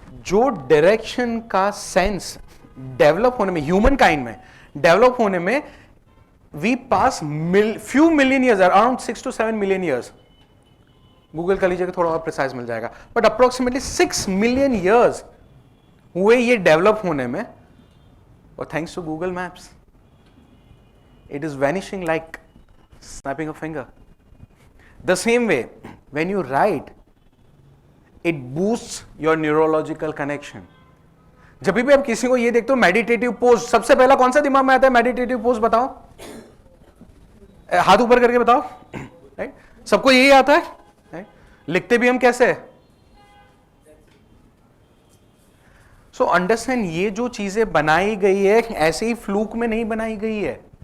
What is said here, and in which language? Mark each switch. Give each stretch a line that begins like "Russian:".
Hindi: जो डायरेक्शन का sense develop होने में, ह्यूमन काइंड में डेवलप होने में we pass few million years, around 6 to 7 million years, Google कर लीजिएगा थोड़ा और प्रिसाइज मिल जाएगा, बट अप्रोक्सीमेटली 6 मिलियन ईयर्स हुए ये डेवलप होने में, और thanks to Google maps
English: it is vanishing like snapping a finger. The same way, when you write, it boosts your neurological connection.
Hindi: जब भी आप किसी को ये देखते हो मेडिटेटिव पोज, सबसे पहला कौन सा दिमाग में आता है? मेडिटेटिव पोज बताओ, हाथ ऊपर करके बताओ, राइट? सबको यही आता है, राइट? लिखते भी हम कैसे? सो अंडरस्टैंड, ये जो चीजें बनाई गई है ऐसे ही फ्लूक में नहीं बनाई गई है।